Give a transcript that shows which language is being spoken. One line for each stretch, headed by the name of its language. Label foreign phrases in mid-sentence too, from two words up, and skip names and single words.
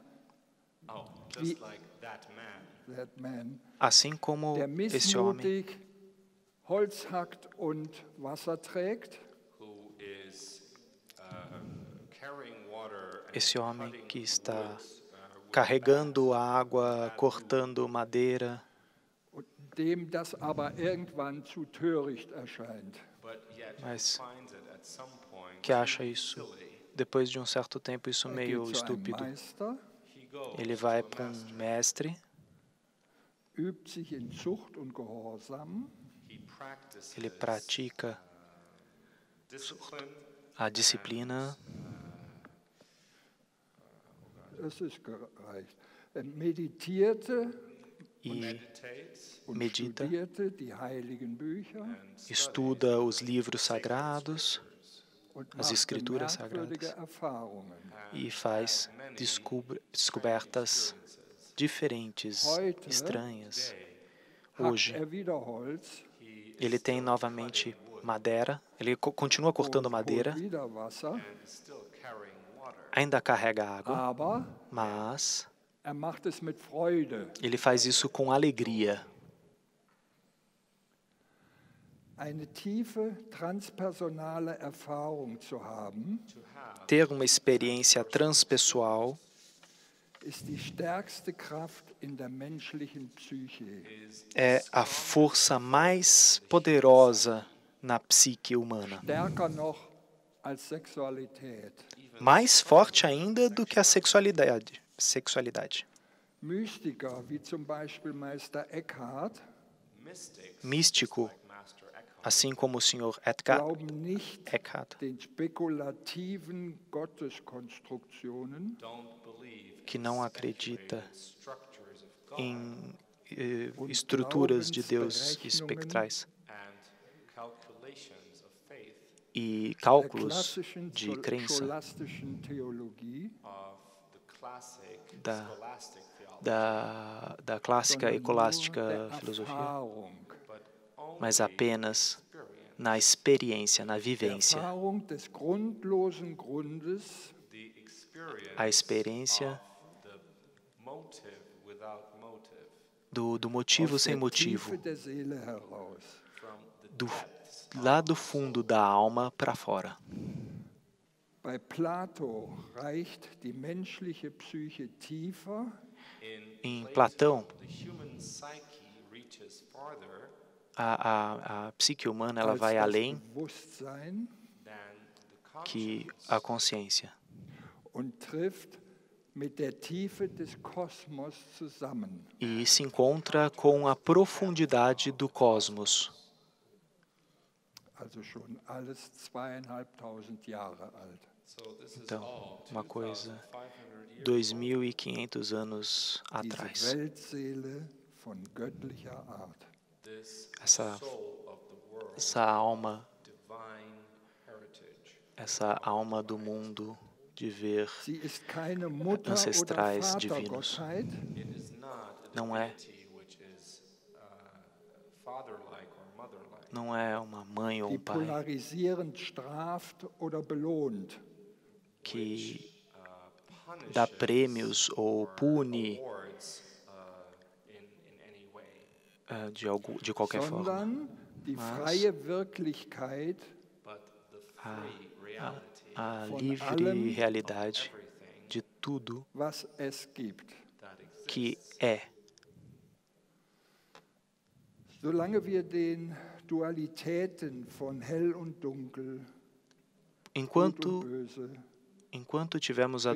English: just like that man, that man,
Portuguese: assim como
German: der
Portuguese: esse homem
German: missmutig Holz hackt und Wasser trägt,
English: who is carrying water and
Portuguese: esse homem
English: cutting
Portuguese: que está
English: woods, with
Portuguese: carregando água, cortando madeira,
German: und dem das aber irgendwann zu töricht erscheint.
English: but yet he
Portuguese: mas
English: finds it at some point
Portuguese: que acha isso, depois de um certo tempo, isso
German: Er
Portuguese: meio
German: geht zu einem
Portuguese: estúpido.
German: Meister,
English: he goes
Portuguese: Ele vai para um mestre,
German: übt sich in Zucht und Gehorsam,
English: he practices
Portuguese: ele pratica
English: discipline
Portuguese: a disciplina,
German: es ist gereicht. Er meditierte
Portuguese: e
English: meditates
German: und
Portuguese: medita,
German: studierte die heiligen Bücher
Portuguese: estuda os livros sagrados
German: und
Portuguese: as
German: machte
Portuguese: escrituras
German: merkwürdige
Portuguese: sagradas
German: Erfahrungen.
Portuguese: e faz descobertas diferentes,
German: Heute
Portuguese: estranhas.
German: Hackt
Portuguese: Hoje,
German: er wieder Holz
Portuguese: ele tem novamente madeira, ele continua cortando
German: holt
Portuguese: madeira,
German: wieder Wasser,
English: still carrying water.
Portuguese: ainda carrega água,
German: aber
Portuguese: mas
German: er macht es mit Freude.
Portuguese: ele faz isso com alegria.
German: Eine tiefe transpersonale Erfahrung zu haben,
Portuguese: Ter uma experiência transpessoal
German: ist die stärkste Kraft in der menschlichen Psyche.
Portuguese: é a força mais poderosa na psique humana.
German: Stärker noch als Sexualität.
Portuguese: Mais forte ainda do que a sexualidade.
German: Mystiker wie zum Beispiel Meister Eckhart
Portuguese: Místico,
English: Master Eckhart
Portuguese: assim como o Sr.
German: glauben nicht
Portuguese: Eckhart,
German: den spekulativen Gotteskonstruktionen,
English: don't believe
Portuguese: que não acredita
English: structures of God
Portuguese: em estruturas de Deus espectrais
English: and calculations of faith
Portuguese: e
German: der
Portuguese: cálculos
German: klassischen
Portuguese: de crença
German: scholastischen Theologie,
English: of the classic Da- scholastic theology,
Portuguese: da clássica e
German: sondern nur
Portuguese: colástica
German: der
Portuguese: filosofia,
German: Erfahrung.
English: but only
Portuguese: mas apenas
English: experience
Portuguese: na experiência, na
German: Der
Portuguese: vivência.
German: Erfahrung des grundlosen Grundes,
English: the experience
Portuguese: A experiência
English: of the motive without motive
Portuguese: do motivo
German: aus
Portuguese: sem
German: der
Portuguese: motivo,
German: Tiefe der Seele heraus.
English: from the
Portuguese: do,
English: depths.
Portuguese: lá do fundo da alma para fora.
German: Bei Plato reicht die menschliche Psyche tiefer
Portuguese: Em Platão,
English: The human psyche reaches farther
Portuguese: a psique humana ela
German: als
Portuguese: vai
German: das
Portuguese: além
English: than
German: Bewusstsein
English: the
Portuguese: que
English: consciousness
Portuguese: a consciência
German: und trifft mit der Tiefe des Kosmos zusammen.
Portuguese: e se encontra com a profundidade do cosmos.
German: Also schon alles 2500 Jahre alt.
English: So this is
Portuguese: Então,
English: all
Portuguese: uma coisa
English: 2,500 years
Portuguese: 2.500 anos
German: Diese
Portuguese: atrás.
German: Weltseele von göttlicher Art.
English: this
Portuguese: Essa,
English: soul of the world,
Portuguese: essa alma
English: divine heritage,
Portuguese: essa alma do mundo de ver
German: Sie ist keine Mutter- oder
Portuguese: ancestrais divinos.
German: Vatergottheit,
English: It is not a
Portuguese: Não é,
English: divinity which is father-like or mother-like.
Portuguese: não é uma mãe ou
German: die
Portuguese: um pai
German: polarisierend straft oder belohnt.
Portuguese: que dá prêmios ou pune
English: Awards in any way.
Portuguese: de qualquer forma.
German: Sondern die
Portuguese: Mas
German: freie Wirklichkeit
English: But the free reality
Portuguese: A
German: von
Portuguese: livre
German: allem,
Portuguese: realidade de tudo
German: was es gibt.
English: that exists.
Portuguese: que é.
German: Solange wir den Dualitäten von hell und dunkel, gut
Portuguese: Enquanto,
German: und böse,
Portuguese: enquanto tivermos a